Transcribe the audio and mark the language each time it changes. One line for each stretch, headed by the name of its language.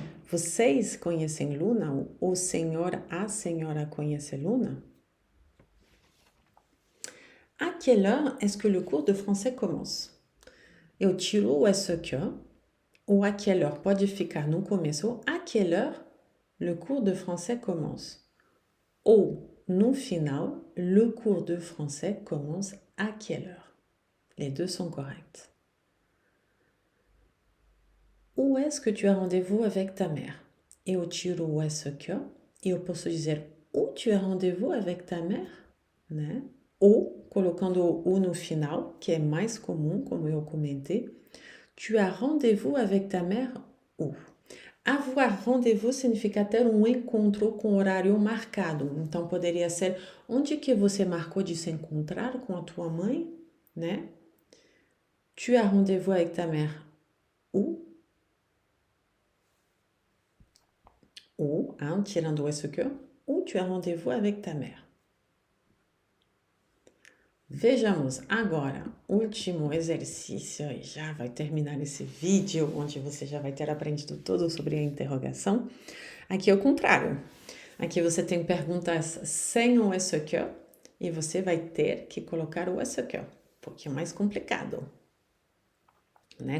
Portuguese: Vocês conhecem Luna? O senhor, a senhora conhece Luna?
French: À quelle heure est-ce que le cours de français commence?
Portuguese: Eu tiro o est-ce que. Ou à quelle heure pode ficar no começo.
French: À quelle heure le cours de français commence?
Portuguese: Ou no final,
French: le cours de français commence à quelle heure? Les deux sont corrects. Où est-ce que tu as rendez-vous avec ta mère?
Portuguese: Eu tiro o est-ce que. E eu posso dizer
French: où tu as rendez-vous avec ta mère?
Portuguese: Né? Ou colocando o ou no final, que é mais comum, como eu comentei.
French: Tu as rendez-vous avec ta mère où?
Portuguese: Avoir rendez-vous significa ter um encontro com horário marcado. Então, poderia ser onde que você marcou de se encontrar com a tua mãe, né?
French: Tu as rendez-vous avec ta mère où?
Portuguese: Ou, tirando o
French: est-ce que, où tu as rendez-vous avec ta mère?
Portuguese: Vejamos agora o último exercício e já vai terminar esse vídeo, onde você já vai ter aprendido tudo sobre a interrogação. Aqui é o contrário. Aqui você tem perguntas sem o est-ce que e você vai ter que colocar o est-ce que, porque é mais complicado, né?